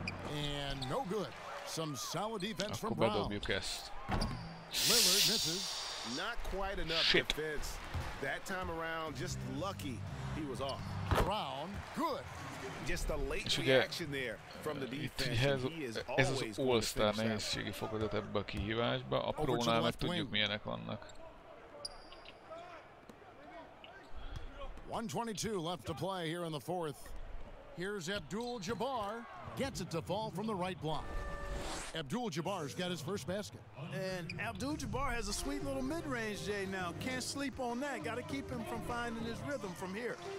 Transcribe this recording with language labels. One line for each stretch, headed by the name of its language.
English: And no good. Some solid defense from Brown.
Hungarian: Bedobjuk ezt.
English: Lillard misses. Not quite enough defense. That time around, just lucky he was off. Brown, good. Just a late reaction there from the defense.
Hungarian: Ez az all-star nehézségi fokozat ebbe a kihívásba. A prónál meg tudjuk milyenek vannak.
English: 1:22 left to play here in the fourth. Here's Abdul-Jabbar. Gets it to fall from the right block. Abdul-Jabbar's got his first basket. And Abdul-Jabbar has a sweet little mid-range, Jay, now. Can't sleep on that. Got to keep him from finding his rhythm from here.